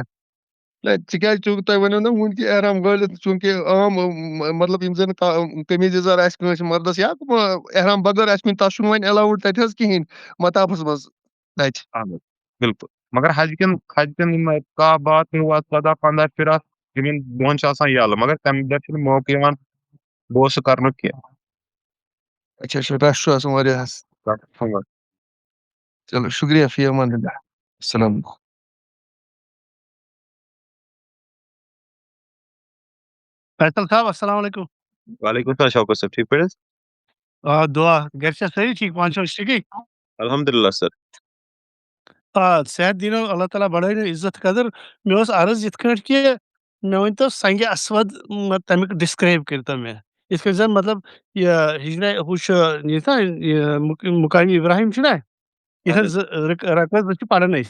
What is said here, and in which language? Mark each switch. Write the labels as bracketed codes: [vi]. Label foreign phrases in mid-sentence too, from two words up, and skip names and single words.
[ks] تِکیازِ چوٗنٛکہِ تۄہہِ ؤنِو نہ وٕنہِ کہِ احرام گٲلِتھ چوٗنٛکہِ عام مطلب یِم زن قمیٖض یزار آسہِ کٲنٛسہِ مردس یا احرام بغٲر آسہِ کُنہِ تتھ چھُنہٕ وۄنۍ ایلاوُڈ تتہِ حظ کِہینۍ مطافس منٛز تتہِ اہن حظ بِلکُل مگر حج کٮ۪ن یِم کاہ باہ 13 14 15 فِراق یِمن دۄہن چھُ آسان یَلہٕ مگر تمہِ دۄہ چھُنہٕ موقعہٕ یِوان بوسہٕ کرنُک کینٛہہ رش چھُ آسان واریاہ حظ چلو شُکریہ [ar] فی امان اللہ السلام علیکُم فیصل صاحب السلام علیکُم وعلیکُم السلام [ks] شوکت صٲب ٹھیٖک پٲٹھۍ حظ دُعا گرِ چھا سٲری ٹھیٖک پانہٕ چھِو ٹھیٖکٕے الحمدُاللہ سر صحت دیٖنو اللہ تعالیٰ بڑٲیِنو عزت قدر مےٚ اوس عرض یِتھ کٲٹھۍ کہِ مےٚ ؤنۍتو سنگہِ اسود تمیُک ڈسکرایب کٔرۍتو مےٚ یِتھ کٔنۍ زن مطلب یہِ ہجرا ہُہ چھُ یہِ نا مُقامِ ابراہیم چھُنہ یِتھن زٕ رقم زٕ چھِ پران أسۍ